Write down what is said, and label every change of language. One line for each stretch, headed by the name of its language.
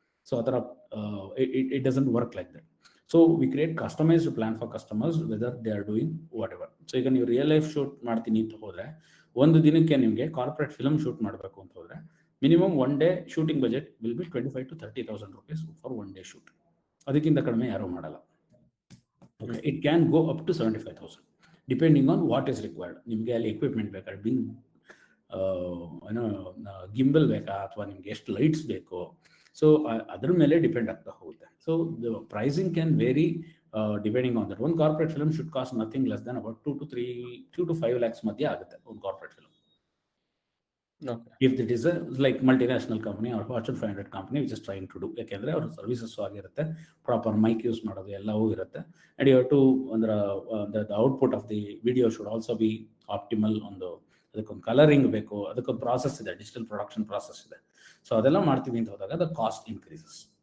English: So ಆ ಥರ it doesn't work like that. So we create customised plan for customers whether they are doing whatever.
Kannada: So ಈಗ ನೀವು real life shoot ಮಾಡ್ತೀನಿ ಅಂತ ಹೋದರೆ, ಒಂದು ದಿನಕ್ಕೆ ನಿಮಗೆ ಕಾರ್ಪೊರೇಟ್ ಫಿಲಮ್ ಶೂಟ್ ಮಾಡಬೇಕು ಅಂತ ಹೋದರೆ
English: Minimum 1 day shooting budget will be 25,000 to 30,000 rupees for 1 day shoot.
Kannada: ಅದಕ್ಕಿಂತ ಕಡಿಮೆ ಯಾರೂ ಮಾಡಲ್ಲ.
English: Okay, it can go up to 75,000 depending on what is required.
Kannada: ನಿಮಗೆ ಅಲ್ಲಿ ಎಕ್ವಿಪ್ಮೆಂಟ್ ಬೇಕಾ, ಬಿಂಗ್ ಏನೋ ಗಿಂಬಲ್ ಬೇಕಾ, ಅಥವಾ ನಿಮ್ಗೆ ಎಷ್ಟು ಲೈಟ್ಸ್ ಬೇಕು, ಸೊ ಅದ್ರ ಮೇಲೆ ಡಿಪೆಂಡ್ ಆಗ್ತಾ ಹೋಗುತ್ತೆ.
English: So the pricing can vary depending on that. ಒಂದು corporate film should cost nothing less than about 2 to 5 lakhs
Kannada: ಮಧ್ಯೆ ಆಗುತ್ತೆ
English: ಒಂದು corporate film. If it is a like multinational company or Fortune 500 company which is trying to do,
Kannada: ಯಾಕೆಂದ್ರೆ ಅವ್ರ services ಆಗಿರುತ್ತೆ, proper mic use ಮಾಡೋದು ಎಲ್ಲವೂ ಇರುತ್ತೆ,
English: and you have to the output of the video should also be optimal.
Kannada: ಅದಕ್ಕೊಂದು colouring ಬೇಕು, ಅದಕ್ಕೊಂದು process ಇದೆ, ಡಿಜಿಟಲ್ ಪ್ರೊಡಕ್ಷನ್ ಪ್ರಾಸೆಸ್ ಇದೆ. ಸೊ ಅದೆಲ್ಲ ಮಾಡ್ತೀವಿ ಅಂತ ಹೋದಾಗ
English: The cost increases.